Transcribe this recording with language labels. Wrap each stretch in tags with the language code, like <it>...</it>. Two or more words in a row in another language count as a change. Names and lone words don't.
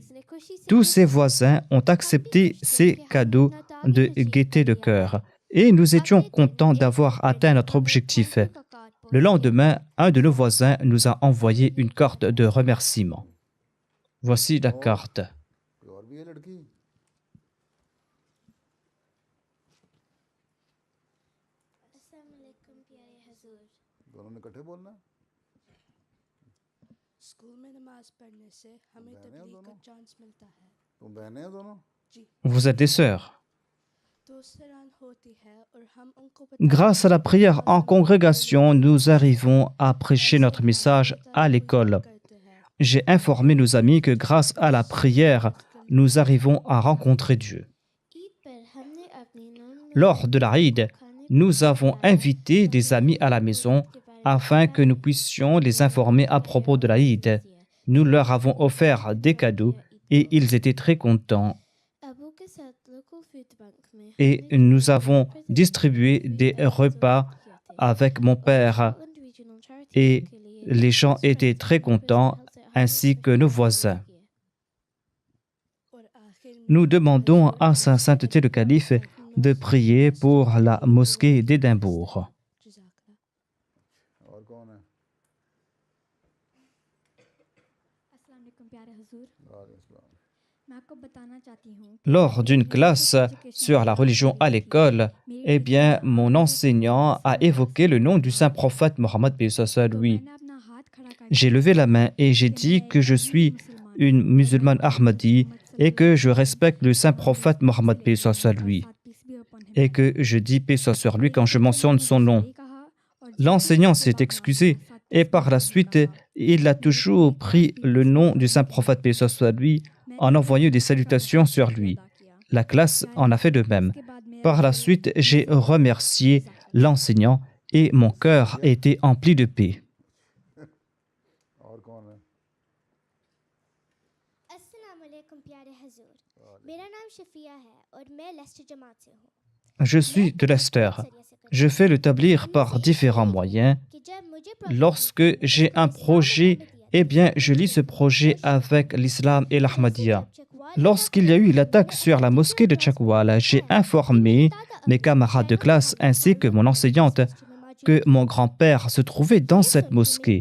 <fr>Tous ses voisins ont accepté ces cadeaux de gaieté de cœur et nous étions contents d'avoir atteint notre objectif. Le lendemain, un de nos voisins nous a envoyé une carte de remerciement. Voici la carte.</fr> <ur>کوئی اور بھی ہے لڑکی? السلام علیکم پیارے حضور. دونوں نے اکٹھے بولنا? سکول میں نماز پڑھنے سے ہمیں بہنیں تبلیغ کا دونوں? چانس ملتا ہے. تم بہنیں ہیں دونوں?</ur> <fr>Vous êtes des sœurs.</fr> <ur>دوست ران ہوتی ہے اور ہم ان کو</ur> <fr>Grâce à la prière en congrégation, nous arrivons à prêcher notre message à l'école. J'ai informé nos amis que grâce à la prière, nous arrivons à rencontrer Dieu.</fr> <ur>عید پر ہم نے اپنی نان</ur> <fr>Lors de la Eid, nous avons invité des amis à la maison afin que nous puissions les informer à propos de la Eid. Nous leur avons offert des cadeaux et ils étaient très contents.</fr> <ur>ابو کے ساتھ</ur> <en>local food bank</en> <ur>میں</ur> <fr>Et nous avons distribué des repas avec mon père et les gens étaient très contents ainsi que nos voisins.</fr> <ur>اور آخر میں</ur> <fr>Nous demandons à Sa Sainteté le Calife de prier pour la mosquée d'Édimbourg.</fr> <ur>جزاک اللہ. اور کون ہے?</ur> <ar>السلام عليكم</ar> <ur>پیارے حضور,</ur> <ar>وعليكم سلام.</ar> <ur>میں آپ کو بتانا چاہتی ہوں</ur> <fr>Lors d'une classe sur la religion à l'école, eh bien, mon enseignant a évoqué le nom du saint prophète Mohammed paix soit lui.</fr> <ur>میں نے اپنا ہاتھ کھڑا کر</ur> <fr>J'ai levé la main et j'ai dit que je suis une musulmane Ahmadi et que je respecte le saint prophète Mohammed paix soit lui et que je dis paix soit sur lui quand je mentionne son nom. L'enseignant s'est excusé et par la suite, il a toujours pris le nom du saint prophète paix soit lui en envoyant des salutations sur lui. La classe en a fait de même. Par la suite, j'ai remercié l'enseignant et mon cœur était empli de paix.</fr> <ur>اور کون ہے? السلام علیکم پیارے حضور. میرا نام شفیہ ہے اور میں لیسٹر جماعت سے ہوں.</ur> <fr>Je suis de Leicester. Je fais le tablir par différents moyens.</fr> <ur>کہ جب مجھے</ur> <fr>Lorsque j'ai un projet, eh bien, je lis ce projet avec l'islam et l'Ahmadiyya. Lorsqu'il y a eu l'attaque sur la mosquée de Chakwal, j'ai informé mes camarades de classe ainsi que mon enseignante que mon grand-père se trouvait dans cette mosquée.</fr>